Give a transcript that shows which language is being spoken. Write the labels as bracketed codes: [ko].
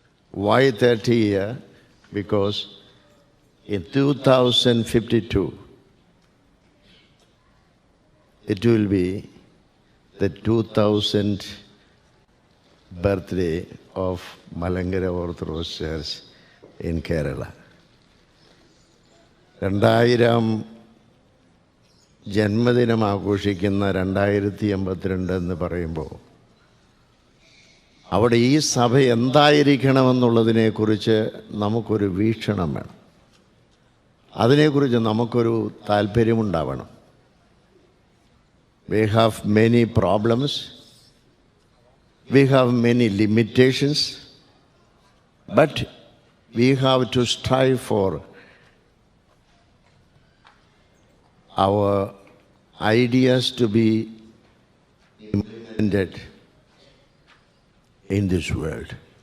[en] Why 30 years? Because in 2052, it will be the 2000th birthday of Malankara Orthodox Church in Kerala. [ml] 2000 ജന്മദിനം ആഘോഷിക്കുന്ന 2082 എന്ന് പറയുമ്പോൾ അവിടെ ഈ സഭ എന്തായിരിക്കണമെന്നുള്ളതിനെക്കുറിച്ച് നമുക്കൊരു വീക്ഷണം വേണം. അതിനെക്കുറിച്ച് നമുക്കൊരു താല്പര്യമുണ്ടാവണം. [en] We have many problems. We have many limitations. But we have to strive for our ideas to be implemented in this world.